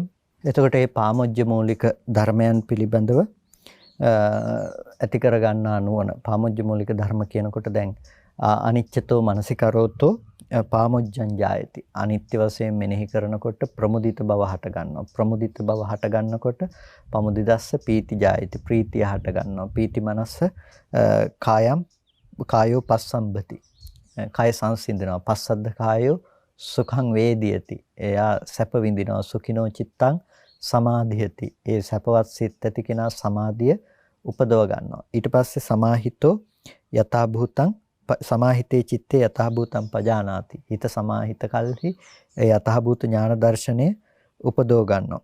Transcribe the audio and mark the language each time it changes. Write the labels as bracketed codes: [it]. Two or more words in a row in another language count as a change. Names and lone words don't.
[si] එතකොට මේ පාමොජ්ජ මූලික ධර්මයන් පිළිබඳව ඇති කර ගන්නා නුවණ. පාමොජ්ජ මූලික ධර්ම කියනකොට දැන් [pi] අනිච්චතෝ මනසිකරෝතෝ පාමොජ්ජං ජායති. [si] අනිත්‍ය වශයෙන් මෙනෙහි කරනකොට ප්‍රමුදිත බව හට ගන්නවා. ප්‍රමුදිත බව හට ගන්නකොට [pi] පමුදිදස්ස පීති ජායති. [si] ප්‍රීතිය හට ගන්නවා. [pi] පීති මනස්ස කායෝ පස්සම්බති. [si] කාය සංසිඳනවා. [pi] පස්සද්ද කායෝ සුඛං වේදියති. [si] එයා සැප විඳිනවා. [pi] සුඛිනෝ චිත්තං සමාධියති. [si] ඒ සැපවත් සිත් ඇති කෙනා සමාධිය උපදව ගන්නවා. ඊට පස්සේ [pi] සමාහිතෝ යථා භූතං සමාහිතේ චිත්තේ යථා භූතං පජානාති. [si] හිත සමාහිත කල්හි ඒ යථා භූත ඥාන දර්ශනය උපදව ගන්නවා.